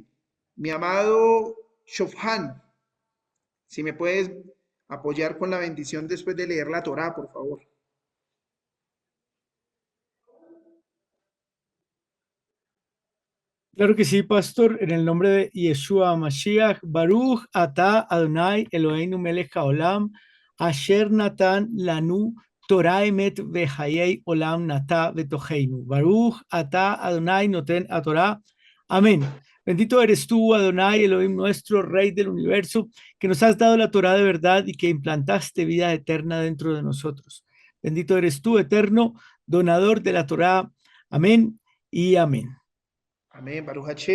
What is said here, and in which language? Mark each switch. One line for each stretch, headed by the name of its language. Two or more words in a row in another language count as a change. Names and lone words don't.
Spanish: Mi amado Shofhan, si me puedes apoyar con la bendición después de leer la Torá, por favor. Claro que sí, pastor, en el nombre de
Hebrew: ישוע משיח ברוך אתה אדוני אלוהינו מלך העולם אשר נתן לנו תורת אמת וחיי עולם נטע בתוכנו. ברוך אתה אדוני נותן התורה. Amén.
Spanish: Bendito eres tú, Adonai, Elohim nuestro, Rey del universo, que nos has dado la Torah de verdad y que implantaste vida eterna dentro de nosotros. Bendito eres tú, eterno, donador de la Torah. Amén y amén. Amén,
Hebrew: ברוך השם.